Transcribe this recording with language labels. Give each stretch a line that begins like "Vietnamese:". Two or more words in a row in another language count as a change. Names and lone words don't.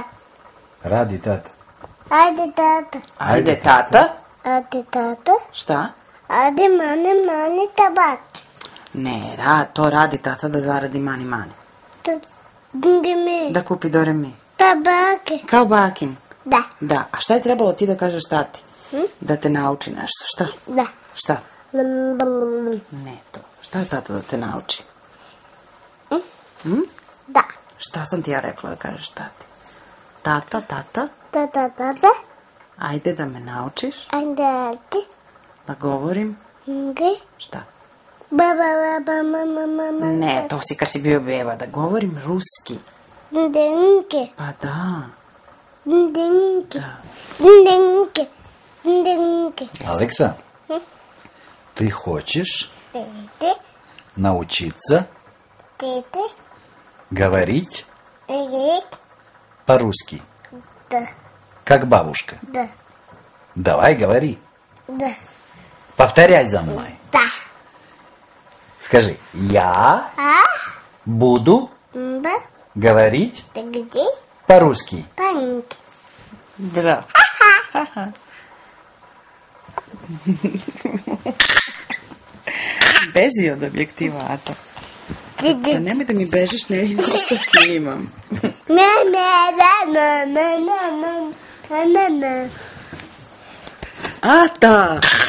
Serbian: Radi tata. Ajde tata. Ajde, tata. Ajde tata. Šta? Ajde mane tabak. Ne, to radi tata da zaradi mani. Gime. Da kupi Doremi. Tabake. Kao bakin. Da. Da, a šta je trebalo ti da kažeš tati? Da te nauči nešto, šta? Da. Šta? Ne to. Šta je tata da te nauči? Da. Šta sam ti ja rekla da kažeš tati? Tata, Tata. ajde da me naučiš Ajde. da govorim. Nge. Šta? Baba, mama. Ne, to si kad si bio beba, da govorim ruski. Denke. Pa da. Denke. Da. Denke.
Russian: Алекса, ты хочешь Тете. научиться Тете. говорить Рек. по-русски, Да. как бабушка? Да. Давай, говори. Да. Повторяй за мной. Да. Скажи, я буду Б. говорить Ты где? по-русски. Панки. Браво.
Serbian: Beži od objektiva, Ata. Da nemoj da mi bežiš, ne vidim što snimam. Ata!